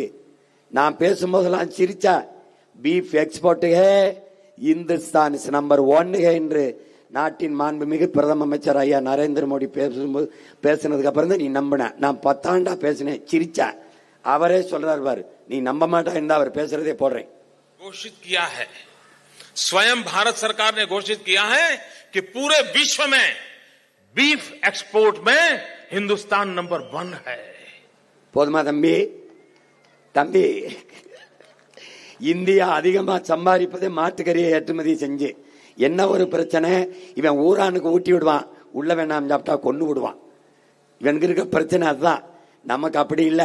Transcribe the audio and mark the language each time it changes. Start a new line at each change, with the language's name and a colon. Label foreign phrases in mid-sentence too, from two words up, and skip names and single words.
Tamil: நான் பேசும்போதெல்லாம் சிரிச்சா,
English: beef exportukke
Tamil: இந்துஸ்தான் நம்பர் 1 என்று நாட்டின் மாண்புமிகு பிரதம அமைச்சர் ஐயா நரேந்திர மோடி பேசினதுக்கு அப்புறம் தான் நீ நம்பின. நான் 10 ஆண்டா பேசினேன், சிரிச்சா. அவரே சொல்றாரு பாரு, நீ நம்ப மாட்டா இருந்தா அவர் பேசுறதே போடுறேன்.
Hindi: घोषित किया है, स्वयं भारत सरकार ने घोषित किया है कि पूरे विश्व में
English: beef export
Hindi: में हिंदुस्तान नंबर 1 है.
Tamil: போதுமா தம்பி? தம்பி, இந்தியா அதிகமா சம்பாதிப்பதே மாட்டுக்கறியை ஏற்றுமதி செஞ்சு. என்ன ஒரு பிரச்சனை, இவன் ஊரானுக்கு ஊட்டி விடுவான், உள்ள வேணாம் சாப்பிட்டா கொண்டு விடுவான். இவனுக்கு இருக்க பிரச்சனை அதுதான். நமக்கு அப்படி இல்லை.